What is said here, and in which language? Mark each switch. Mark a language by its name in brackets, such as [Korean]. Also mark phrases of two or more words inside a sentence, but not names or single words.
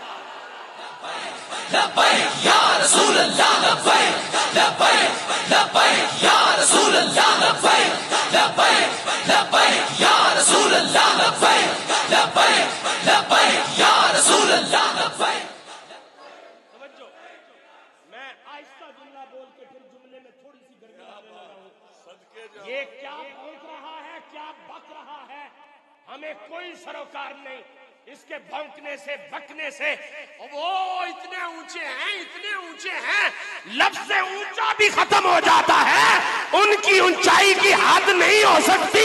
[Arabic] لبيك يا رسول الله لبيك لبيك لبيك يا رسول الله لبيك لبيك لبيك يا رسول الله لبيك لبيك لبيك يا رسول الله لبيك. [Hindi] समझो, मैं आहिस्ता जुमला बोल के फिर जुमले में थोड़ी सी गर्मी डालने लगा हूं। ये क्या भौंक रहा है, क्या बक रहा है, हमें कोई सरोकार नहीं इसके भौंकने से बकने से। वो इतने ऊंचे हैं लफ्ज़ से ऊंचा भी खत्म हो जाता है, उनकी ऊंचाई की हद नहीं हो सकती।